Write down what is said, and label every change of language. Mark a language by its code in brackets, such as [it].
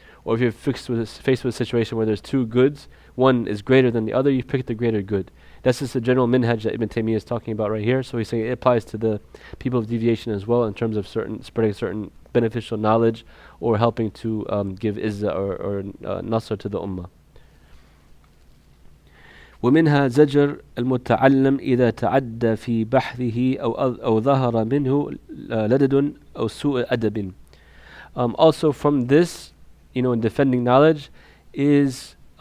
[en] Or if you're faced with a situation where there's two goods, one is greater than the other, you pick the greater good. That's just the general minhaj that Ibn Taymiyyah is talking about right here. So he's saying it applies to the people of deviation as well, in terms of spreading certain beneficial knowledge, or helping to give izzah or nasr to the ummah. [ar] ومنها زجر المتعلم إذا تعدى في بحثه أو ظهر منه لدد أو سوء أدب. [en] Also from this, in defending knowledge, is